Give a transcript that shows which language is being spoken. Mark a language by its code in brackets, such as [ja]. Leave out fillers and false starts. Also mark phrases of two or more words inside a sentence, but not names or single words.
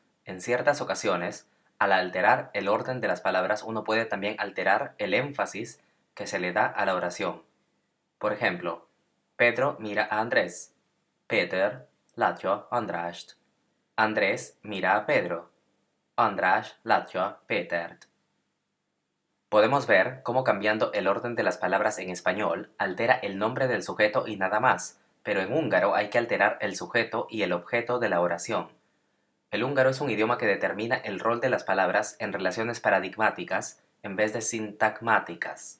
[es] En ciertas ocasiones, al alterar el orden de las palabras, uno puede también alterar el énfasis que se le da a la oración. Por ejemplo, Pedro mira a Andrés. [hu] Peter látja Andrást. [es] Andrés mira a Pedro. [hu] András látja Pétert. [es] Podemos ver cómo cambiando el orden de las palabras en español altera el nombre del sujeto y nada más, pero en húngaro hay que alterar el sujeto y el objeto de la oración. El húngaro es un idioma que determina el rol de las palabras en relaciones paradigmáticas en vez de sintagmáticas.